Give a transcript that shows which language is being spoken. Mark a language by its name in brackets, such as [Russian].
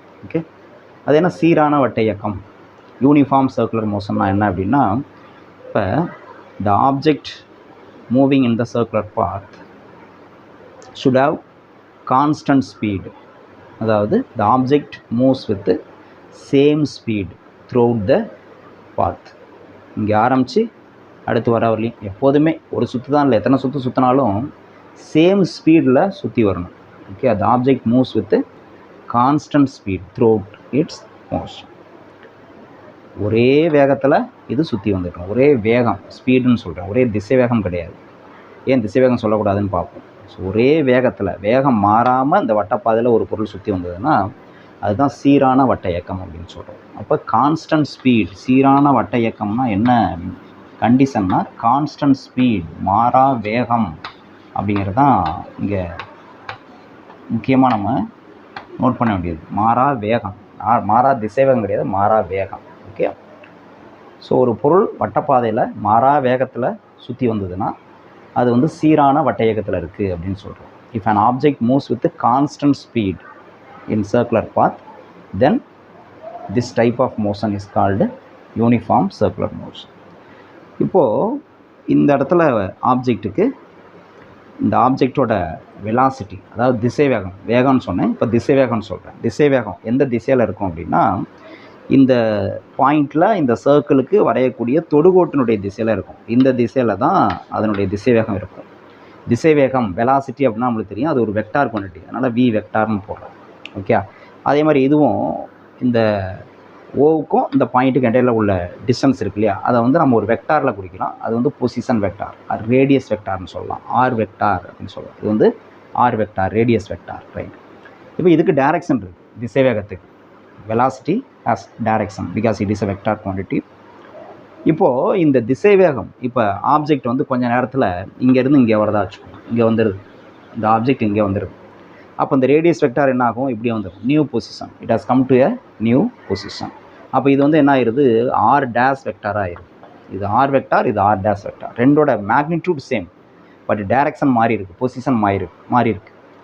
[Tamil] Okay, அது என்ன சீரான வட்ட இயக்கம், யூனிஃபார்ம் சர்க்குலர் மோஷன்னா என்ன அப்படின்னா, இப்போ the object moving in the circular path [English] should have constant speed, [Tamil] அதாவது [English] the object moves with the same speed throughout the path. [Tamil] இங்கே ஆரம்பித்து அடுத்து வர வரலையும் எப்போதுமே ஒரு சுற்று தான், இல்லை எத்தனை சுற்று சுற்றினாலும் சேம் ஸ்பீடில் சுற்றி வரணும். [English] Okay, the object moves with constant speed throughout its motion. [Tamil] ஒரே வேகத்தில் இது சுற்றி வந்துட்டோம். ஒரே வேகம், ஸ்பீடுன்னு சொல்கிறேன், ஒரே திசை வேகம் கிடையாது. ஏன் திசை வேகம் சொல்லக்கூடாதுன்னு பார்ப்போம். ஸோ ஒரே வேகத்தில், வேகம் மாறாமல் இந்த வட்டப்பாதையில் ஒரு பொருள் சுற்றி வந்ததுன்னா அதுதான் சீரான வட்ட இயக்கம் அப்படின்னு சொல்கிறோம். அப்போ கான்ஸ்டன்ட் ஸ்பீட், சீரான வட்ட இயக்கம்னா என்ன கண்டிஷன்னா கான்ஸ்டன்ட் ஸ்பீட், மாறா வேகம் அப்படிங்கிறது தான் இங்கே முக்கியமாக நம்ம நோட் பண்ண வேண்டியது. மாறா வேகம், மாறா திசை வேகம் கிடையாது, மாறா வேகம். ஓகே, ஸோ ஒரு பொருள் வட்டப்பாதையில் மாறா வேகத்தில் சுற்றி வந்ததுன்னா அது சீரான வட்ட இயக்கத்தில் இருக்குது அப்படின்னு சொல்கிறோம். [English] If an object moves with a constant speed in circular path, then this type of motion is called uniform circular motion. [Tamil] இப்போது இந்த இடத்துல ஆப்ஜெக்ட்டுக்கு இந்த ஆப்ஜெக்டோட வெலாசிட்டி, அதாவது திசை வேகம், வேகம்னு சொன்னேன், இப்போ திசை வேகம்னு சொல்கிறேன். திசை வேகம் எந்த திசையில் இருக்கும் அப்படின்னா இந்த பாயிண்டில் இந்த சர்க்கிளுக்கு வரையக்கூடிய தொடுகோட்டினுடைய திசையில் இருக்கும். இந்த திசையில் தான் அதனுடைய திசை வேகம் இருக்கும். திசை வேகம் வெலாசிட்டி அப்படின்னா நம்மளுக்கு தெரியும், அது ஒரு வெக்டார் குவான்டிட்டி, அதனால் வி வெக்டார்னு போடுறோம். ஓகே, அதே மாதிரி இதுவும் இந்த ஓவுக்கும் இந்த பாயிண்ட்டுக்கு இடையில உள்ள டிஸ்டன்ஸ் இருக்கு இல்லையா, அதை நம்ம ஒரு வெக்டாரில் குறிக்கலாம். அது பொசிஷன் வெக்டார், ரேடியஸ் வெக்டார்னு சொல்லலாம், ஆர் வெக்டார் அப்படின்னு சொல்லலாம். இது R vector, radius vector, right. இப்போ இதுக்கு டைரக்ஷன் இருக்குது, திசை வேகத்துக்கு [English] velocity has direction because it is a vector quantity. [Tamil] இப்போது இந்த திசை வேகம், இப்போ ஆப்ஜெக்ட் கொஞ்ச நேரத்தில் இங்கேருந்து இங்கே வரதா வச்சுக்கோங்க, இங்கே வந்துடுது, இந்த ஆப்ஜெக்ட் இங்கே வந்துடுது. அப்போ இந்த ரேடியஸ் வெக்டார் என்ன ஆகும், இப்படி வந்துடும், new position, [English] It has come to a new position. [Tamil] அப்போ இது என்ன ஆயிடுது, ஆர் டேஸ் வெக்டார் ஆயிடுது. இது ஆர் வெக்டார், இது ஆர் டேஸ் வெக்டார், ரெண்டோட மேக்னிடியூட் சேம், பட் டைரக்ஷன் மாறி இருக்குது, பொசிஷன் மாறி இருக்குது.